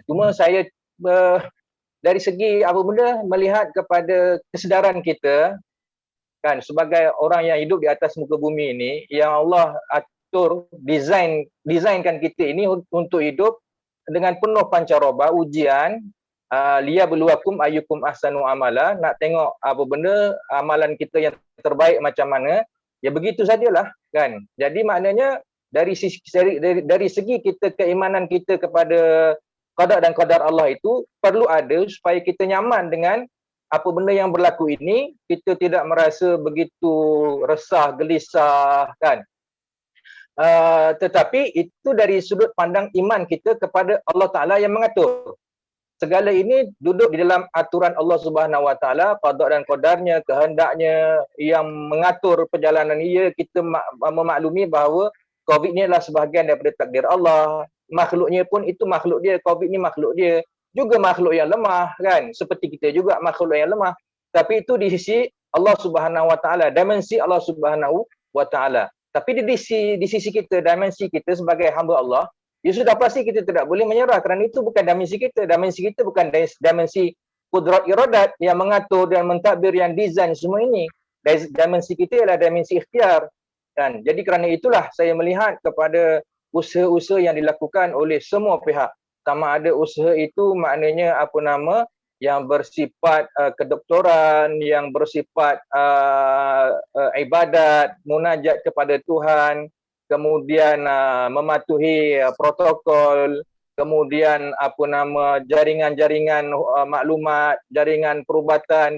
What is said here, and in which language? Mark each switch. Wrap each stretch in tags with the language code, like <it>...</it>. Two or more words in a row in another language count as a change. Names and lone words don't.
<ms>Cuma saya dari segi melihat kepada kesedaran kita kan sebagai orang yang hidup di atas muka bumi ini, yang Allah desainkan kita ini untuk hidup dengan penuh pancaroba, ujian,</ms> <ar>ليبلوكم أيكم أحسن عملا,</ar> <ms>nak tengok amalan kita yang terbaik macam mana, ya begitu sajalah kan. Jadi maknanya dari segi kita, keimanan kita kepada qada dan qadar Allah itu perlu ada supaya kita nyaman dengan apa benda yang berlaku ini, kita tidak merasa begitu resah, gelisah kan. Tetapi itu dari sudut pandang iman kita kepada Allah Ta'ala yang mengatur. Segala ini duduk di dalam aturan Allah</ms> <ar>سبحانه وتعالى,</ar> <ms>qada dan qadarnya, kehendaknya yang mengatur perjalanan ia. Kita memaklumi bahawa COVID ni adalah sebahagian daripada takdir Allah. Makhluknya pun itu makhluk dia, COVID ni makhluk dia. Juga makhluk yang lemah kan, seperti kita juga makhluk yang lemah. Tapi itu di sisi Allah</ms> <ar>سبحانه وتعالى,</ar> <ms>dimensi Allah</ms> <ar>سبحانه وتعالى.</ar> <ms>Tapi di sisi kita, dimensi kita sebagai hamba Allah, ya sudah pasti kita tidak boleh menyerah kerana itu bukan dimensi kita. Dimensi kita bukan dimensi kudrat iradat yang mengatur dan mentadbir, yang desain semua ini. Dimensi kita ialah dimensi ikhtiar. Kan? Jadi kerana itulah saya melihat kepada usaha-usaha yang dilakukan oleh semua pihak. Sama ada usaha itu maknanya yang bersifat kedoktoran, yang bersifat ibadat, munajat kepada Tuhan, kemudian mematuhi protokol, kemudian jaringan-jaringan maklumat, jaringan perubatan.</ms>